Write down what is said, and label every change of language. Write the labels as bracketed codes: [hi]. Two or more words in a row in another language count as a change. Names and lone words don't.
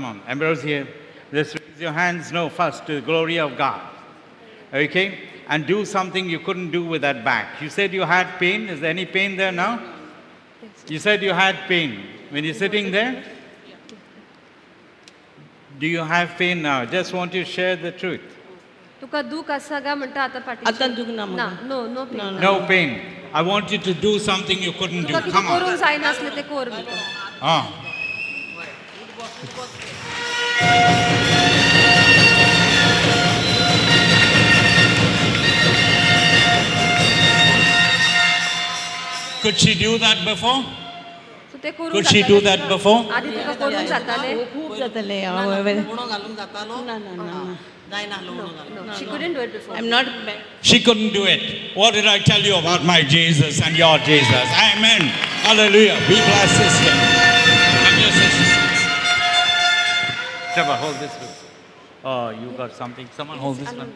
[en] Come on, Ambrosia, let's your hands no first to the glory of God. Okay? And do something you couldn't do with that back. You said you had pain. Is there any pain there now? You said you had pain when you're sitting there. Do you have pain now? Just want to share the truth. [kok] तुका दूख आसा गा म्हणटा आता आतां पाटी दूख ना ना म्हाका. [en] no no pain No pain. I want you to do something you couldn't do. [kok] तुका कितें [en] Come on. [kok] करूंक जायना असलें तें कर म्हणटा. Ah. [en] Could she do that before? [kok] सो तें करूंक [en] Could she do [kok] जातालें. [en] that before? [kok] आदी तुका करूंक जातालें. खूब जातालें हांव लुगडो घालूंक जातालो ना ना ना जायना लुगडो घालूंक [en] No, she couldn't do it before. I am not She couldn't do it. What did I tell you about my Jesus and your Jesus? Amen. Hallelujah. Be blessed, sister. I'm your sister. Trevor, hold this one. Oh, you got something. Someone hold this one.